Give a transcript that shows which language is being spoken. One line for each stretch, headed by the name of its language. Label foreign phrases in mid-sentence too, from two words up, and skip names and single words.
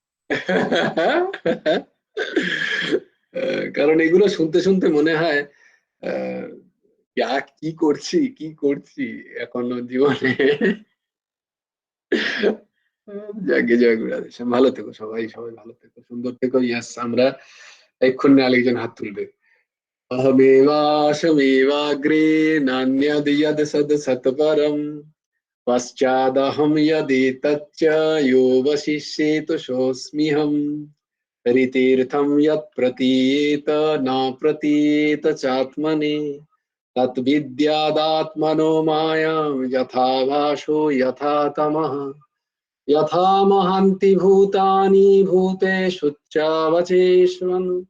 Bangla: কারণ এগুলো শুনতে শুনতে মনে হয় আহ কি করছি কি করছি এখনো জীবনে। যাকে জয় গুরু রাধেশ্যাম। ভালো থেকো সবাই, সবাই ভালো থেকো, সুন্দর থেকো। ইয়াস, আমরা এক্ষুনি আরেকজন হাত তুলবে।
Sanskrit: अहमेवाशमेवाग्रे नान्यद् सद् सत्परम् पश्चादहं यदेतच्च यो वशिष्येत सोऽस्म्यहम् ऋतीर्थं यत् प्रतीयेत न प्रतीयेत चात्मने तद्विद्यादात्मनो मायां यथा भासो यथा तमः यथा महान्ति भूतानि भूतेषु च